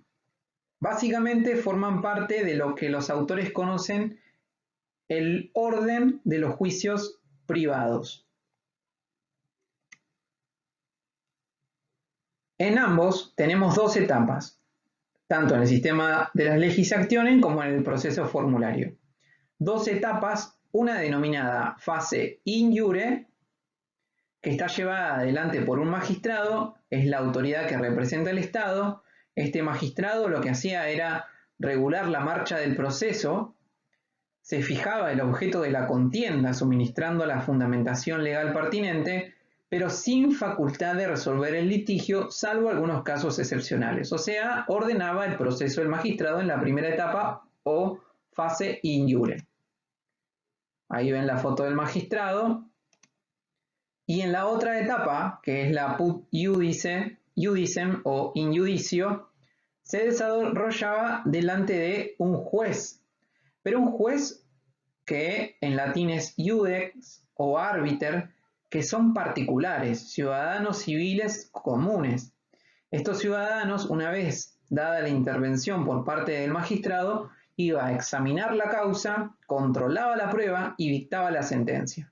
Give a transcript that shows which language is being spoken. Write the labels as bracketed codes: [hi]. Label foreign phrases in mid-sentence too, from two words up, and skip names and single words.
[es] Básicamente forman parte de lo que los autores conocen el orden de los juicios privados. En ambos tenemos 2 etapas, tanto en el sistema de las [la] legis actionem [es] como en el proceso formulario. 2 etapas, una denominada fase [la] in iure, [es] que está llevada adelante por un magistrado, es la autoridad que representa al Estado. Este magistrado lo que hacía era regular la marcha del proceso, se fijaba el objeto de la contienda suministrando la fundamentación legal pertinente, pero sin facultad de resolver el litigio, salvo algunos casos excepcionales. O sea, ordenaba el proceso del magistrado en la primera etapa o fase [la] in iure. [es] Ahí ven la foto del magistrado. Y en la otra etapa, que es la [la] put iudicem [es] o [la] in iudicio, [es] se desarrollaba delante de un juez, pero un juez que en latín es iudex o arbiter, que son particulares, ciudadanos civiles comunes. Estos ciudadanos, una vez dada la intervención por parte del magistrado, iba a examinar la causa, controlaba la prueba y dictaba la sentencia.